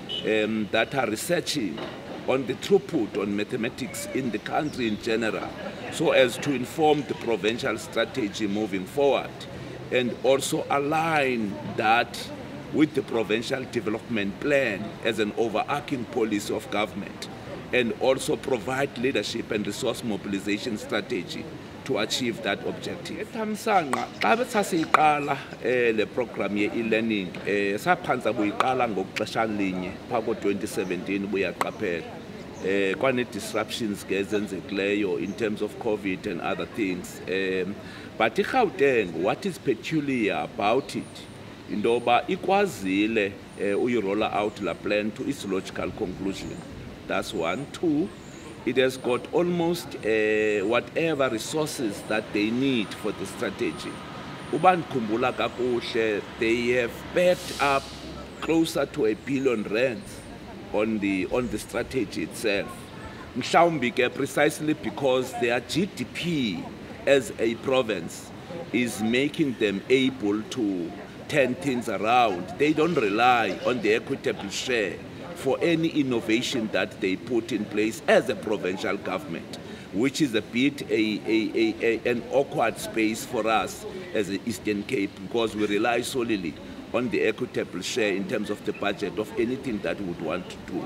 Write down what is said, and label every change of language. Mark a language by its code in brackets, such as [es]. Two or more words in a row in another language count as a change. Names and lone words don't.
[en] that are researching on the throughput on mathematics in the country in general, so as to inform the provincial strategy moving forward and also align that with the provincial development plan as an overarching policy of government, and also provide leadership and resource mobilization strategy to achieve that objective. [xh] Ethamsanqa xa besasiyiqala le program ye-e-learning saphanza buyiqala ngokuxeshana linye phaa ko-2017 buyaqaphela kwane-disruptions ke ezenzekileyo [en] in terms of COVID and other things. But iGauteng, what is peculiar about it, [xh] into yoba ikwazile uyirolla out la [en] plan to its logical conclusion. That's one. Two, it has got almost whatever resources that they need for the strategy. [xh] Uba ndikhumbula kakuhle, [en] they have backed up closer to R1 billion on the strategy itself. [xh] Mhlawumbi ke [en] precisely because their GDP as a province is making them able to turn things around. They don't rely on the equitable share for any innovation that they put in place as a provincial government, which is a bit an awkward space for us as the Eastern Cape, because we rely solely on the equitable share in terms of the budget of anything that we would want to do.